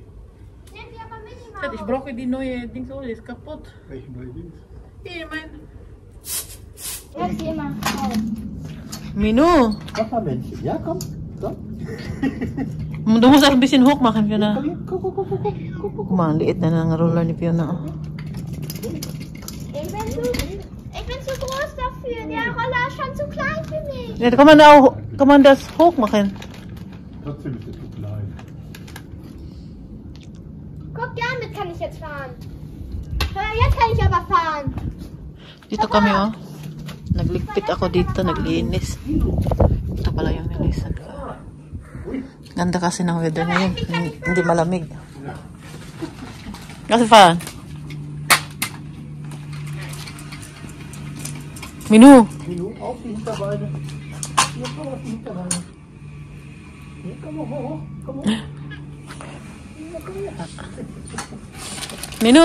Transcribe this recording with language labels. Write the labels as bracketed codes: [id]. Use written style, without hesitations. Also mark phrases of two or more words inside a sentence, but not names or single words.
[de] Nenn sie aber Mini Schat, ich brauche die neue Dings, oh, die ist kaputt. Welche neue Dings? Hier, mein... Ich hab sie immer auf. Minu! Wassermännchen, ja komm, komm. Du musst auch ein bisschen hoch machen, Fiona. Guck. Guck mal, [tl] ang liit na ng roller ni Fiona. [de] Ich bin zu groß dafür. Der Roller ist schon zu klein für mich. Ja, kann man das hoch machen? Trotzdem ist es zu klein. Guck, damit kann ich jetzt fahren. Jetzt kann ich aber fahren. [tl] Dito kami, oh. Nagligpit ako dito, naglinis. Ito pala yung nilisan ko. Ganda kasi ng weather ngayon. Hindi malamig. Kasi fan. [de] Minu! Minu, auf die Hinterbeine. Hier, komm auf die Hinterbeine. Hier, komm hoch. Komm hoch. Minu!